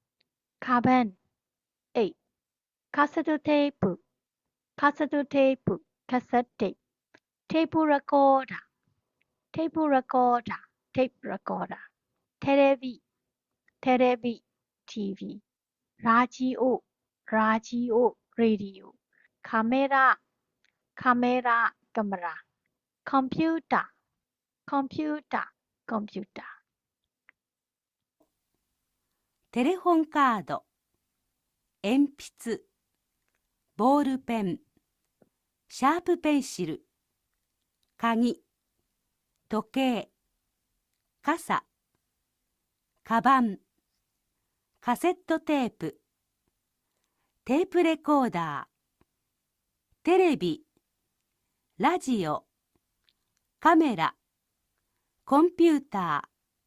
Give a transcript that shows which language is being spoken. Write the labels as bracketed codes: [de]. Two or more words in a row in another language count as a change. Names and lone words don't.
[my] အိတ်ခါစတူတေးပူကက်ဆက်တိတ်တေးပူရကောဒါထဲရဗီ TV ရာဂျီအိုရေဒီယိုကင်မရာကင်မရာကွန်ပျူတာ [ja] テレホンカード鉛筆ボールペンシャープペンシル鍵時計傘カバンカセットテープテープレコーダーテレビラジオカメラコンピューター